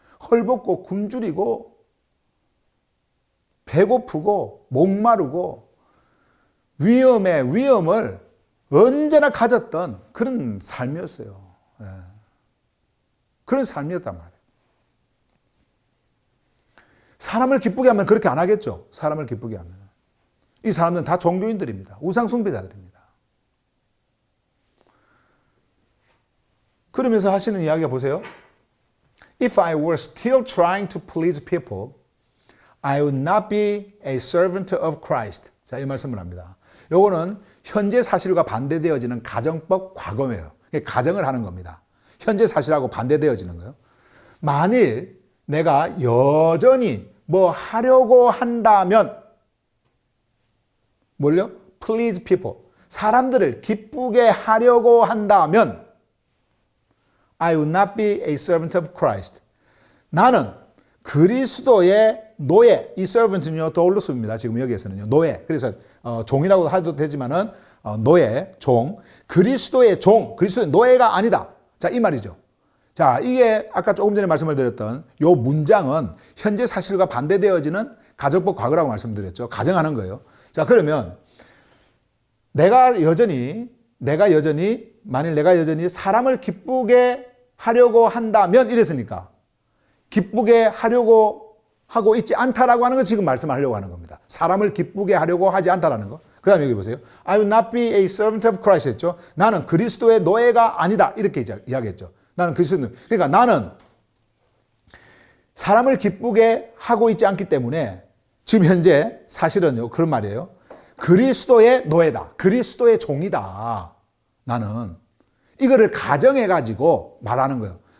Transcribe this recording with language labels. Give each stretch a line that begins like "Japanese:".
Korean: 헐벗고 굶주리고 배고프고 목마르고 위험에 위험을 언제나 가졌던 그런 삶이었어요. 그런 삶이었단 말이에요. 사람을 기쁘게 하면 그렇게 안 하겠죠. 사람을 기쁘게 하면. 이 사람들은 다 종교인들입니다. 우상숭배자들입니다. 그러면서 하시는 이야기가 보세요.
English: If I were still trying to please people, I would not be a servant of Christ.
Korean: 자, 이 말씀을 합니다. 요거는 현재 사실과 반대되어지는 가정법 과거예요. 가정을 하는 겁니다. 현재 사실하고 반대되어지는 거예요. 만일 내가 여전히 뭐 하려고 한다면, 뭘요?
English: Please people.
Korean: 사람들을 기쁘게 하려고 한다면
English: I would not be a servant of Christ.
Korean: 나는 그리스도의 노예, 이 servant는요 도울루스입니다. 지금 여기에서는요 노예. 그래서 종이라고 해도 되지만은 노예, 종, 그리스도의 종, 그리스도의 노예가 아니다. 자, 이 말이죠. 자, 이게 아까 조금 전에 말씀을 드렸던 요 문장은 현재 사실과 반대되어지는 가정법 과거라고 말씀드렸죠. 가정하는 거예요. 자, 그러면 내가 여전히 만일 내가 여전히 사람을 기쁘게 하려고 한다면 이랬으니까 기쁘게 하려고 하고 있지 않다라고 하는 거 지금 말씀하려고 하는 겁니다. 사람을 기쁘게 하려고 하지 않다라는 거. 그 다음에 여기 보세요.
English: I will not be a servant of Christ 했죠.
Korean: 나는 그리스도의 노예가 아니다. 이렇게 이야기했죠. 나는 그리스도의 노예. 그러니까 나는 사람을 기쁘게 하고 있지 않기 때문에 지금 현재 사실은요. 그런 말이에요. 그리스도의 노예다. 그리스도의 종이다. 나는 이거를 가정해가지고 말하는 거예요.